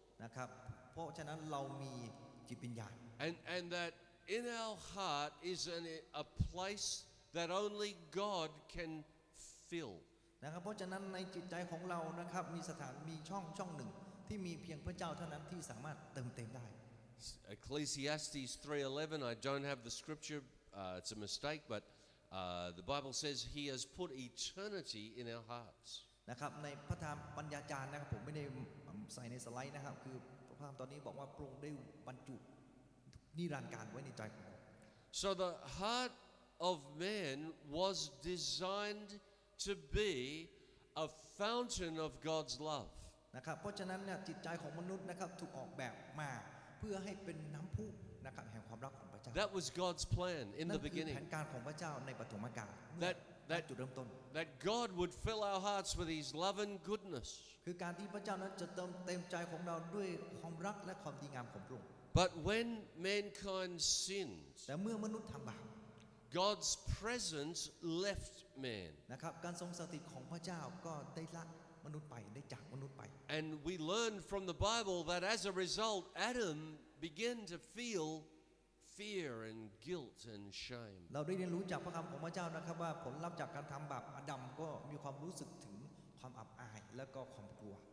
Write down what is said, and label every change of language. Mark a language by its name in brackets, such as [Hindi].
[Thai] นะครับเพราะฉะนั้นเรามีจิตวิญญาณ [English] And that in our heart is a place that only God can fill. [Thai] นะครับเพราะฉะนั้นในจิตใจของเรานะครับมีช่องหนึ่งที่มีเพียงพระเจ้าเท่านั้นที่สามารถเติมเต็มได้ [English] Ecclesiastes 3:11. I don't have the scripture. It's a mistake, but the Bible says He has put eternity in our hearts. [Thai] นะครับในพระธรรมปัญญาจารย์นะครับผมไม่ได้ใส่ในสไลด์นะครับคือพระธรรมตอนนี้บอกว่าพระองค์ได้บรรจุนิรันดร์การไว้ในใจของเรา [English] So the heart of man was designed to be a fountain of God's love. [Thai] นะครับเพราะฉะนั้นเนี่ยจิตใจของมนุษย์นะครับถูกออกแบบมาเพื่อให้เป็นน้ำพุนะครับแห่งความรักของพระเจ้า [English] That was God's plan in [Thai] นั่ [English] the [Thai] นคือ [English] beginning. [Thai] แผนการของพระเจ้าในปฐมกาล จุดเริ่มต้น [English] That God would fill our hearts with His love and goodness. [Thai] คือการที่พระเจ้านั้นจะเติมเต็มใจของเราด้วยความรักและความดีงามของพระองค์ [English] But when mankind sinned, [Thai] แต่เมื่อมนุษย์ทำบาป [English] God's presence left man. [Thai] นะครับการทรงสถิตของพระเจ้าก็ได้ละมนุษย์ไปได้จากมนุษย์ไป [English] And we learn from the Bible that as a result, Adam began to feel fear and guilt and shame. [Thai] เราได้เรียนรู้จากพระคำของพระเจ้านะครับว่าผลลัพธ์จากการทำบาปอาดัมก็มีความรู้สึกถึงความอับอายและก็ความกลัว